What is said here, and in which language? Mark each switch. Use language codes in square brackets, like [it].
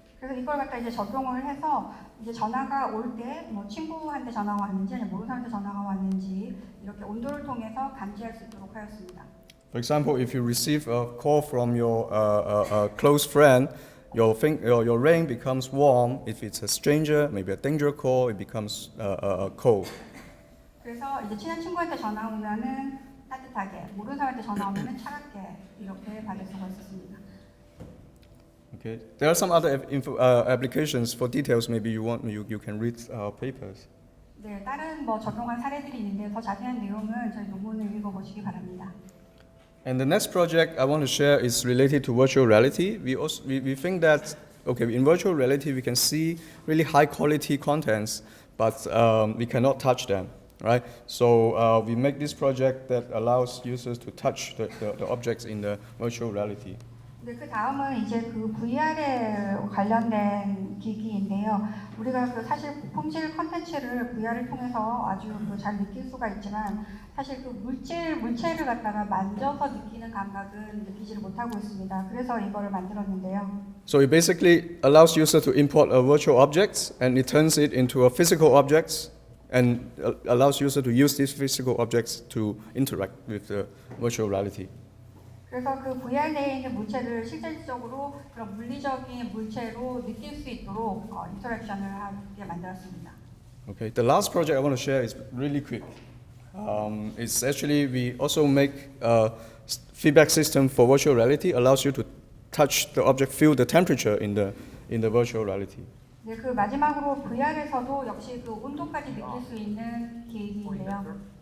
[ko] 그래서 이걸 갖다 이제 적용을 해서 이제 전화가 올 때 뭐 친구한테 전화가 왔는지 아니면 모르는 사람한테 전화가 왔는지 이렇게 온도를 통해서 감지할 수 있도록 하였습니다. [en] For example, if you receive a call from your close friend, your ring becomes warm. If it's a stranger, maybe a danger call, it becomes cold. [ko] 그래서 이제 친한 친구한테 전화 오면은 따뜻하게, 모르는 사람한테 전화 오면은 차갑게 이렇게 받을 수가 있었습니다. [en] Okay. There are some other applications. For details, maybe you can read our papers. [ko] 네, 다른 뭐 적용한 사례들이 있는데 더 자세한 내용은 저희 논문을 읽어보시기 바랍니다. [en] And the next project I want to share is related to virtual reality. We think that in virtual reality we can see really high quality contents, but we cannot touch them, right? So we make this project that allows users to touch the objects in the virtual reality. [ko] 네, 그 다음은 이제 그 VR에 관련된 기기인데요. 우리가 그 사실 품질 컨텐츠를 VR을 통해서 아주 잘 느낄 수가 있지만 사실 그 물체를 갖다가 만져서 느끼는 감각은 느끼지를 못하고 있습니다. 그래서 이거를 만들었는데요. [en] So it basically allows user to import a virtual object and it turns it into a physical object and allows user to use these physical objects to interact with the virtual reality. [ko] 그래서 그 VR 내에 있는 물체를 실질적으로 그런 물리적인 물체로 느낄 수 있도록 인터랙션을 하게 만들었습니다. [en] Okay, the last project I want to share is really quick. It's actually we also make a feedback system for virtual reality, allows you to touch the object, feel the temperature in the virtual reality. [ko] 네, 그 마지막으로 VR에서도 역시 그 온도까지 느낄 수 있는 기기인데요.